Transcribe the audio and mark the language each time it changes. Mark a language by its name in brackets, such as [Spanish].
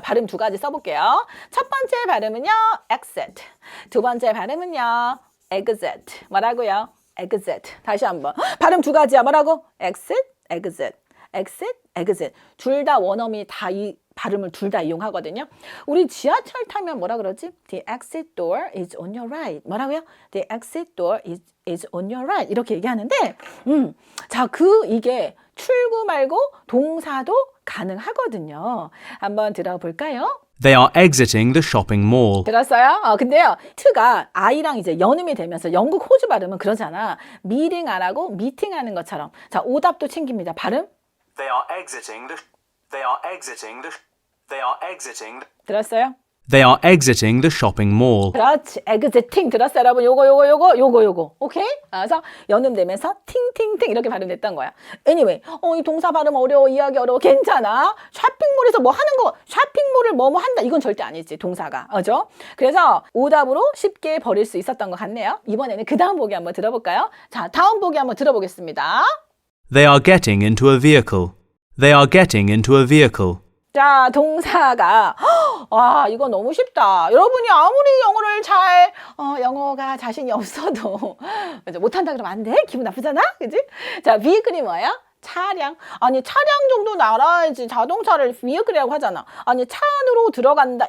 [Korean] 발음 두 가지 써볼게요. 첫 번째 발음은요. exit. 두 번째 발음은요. exit. 뭐라고요? exit. 다시 한번. 발음 두 가지야. 뭐라고? [English] exit, exit. exit. [Korean] 둘 다 원어민이 다 이 발음을 둘 다 이용하거든요. 우리 지하철 타면 뭐라 그러지? [English] The exit door is on your right. [Korean] 뭐라고요? [English] The exit door is on your right. [Korean] 이렇게 얘기하는데, 자, 이게 출구 말고 동사도 가능하거든요. 한번 들어볼까요? [English] They are exiting the shopping mall. [Korean] 들었어요? 근데요, t가 I랑 이제 연음이 되면서 영국 호주 발음은 그러잖아. 미팅 안 하고 미팅 하는 것처럼. 자, 오답도 챙깁니다. 발음. [English] They are exiting the. They are exiting the. They are exiting. [Korean] 들었어요? [English] They are exiting the shopping mall. [Korean] 그렇지. exiting 들었어요, 여러분? 요거. 오케이? 그래서 연음되면서 팅팅팅 이렇게 발음됐던 거야. Anyway, 이 동사 발음 어려워, 이해하기 어려워. 괜찮아. 쇼핑몰에서 뭐 하는 거, 쇼핑몰을 뭐 한다. 이건 절대 아니지, 동사가. 그죠? 그래서 오답으로 쉽게 버릴 수 있었던 것 같네요. 이번에는 그 다음 보기 한번 들어볼까요? 자, 다음 보기 한번 들어보겠습니다. [English] They are getting into a vehicle. They are getting into a vehicle. [Korean] 자, 동사가 와, 이거 너무 쉽다. 여러분이 아무리 영어를 영어가 자신이 없어도 그죠? 못한다 그러면 안 돼? 기분 나쁘잖아? 그지? 자, vehicle이 뭐예요? 차량. 아니, 차량 정도는 알아야지. 자동차를 vehicle이라고 하잖아. 아니, 차 안으로 들어간다.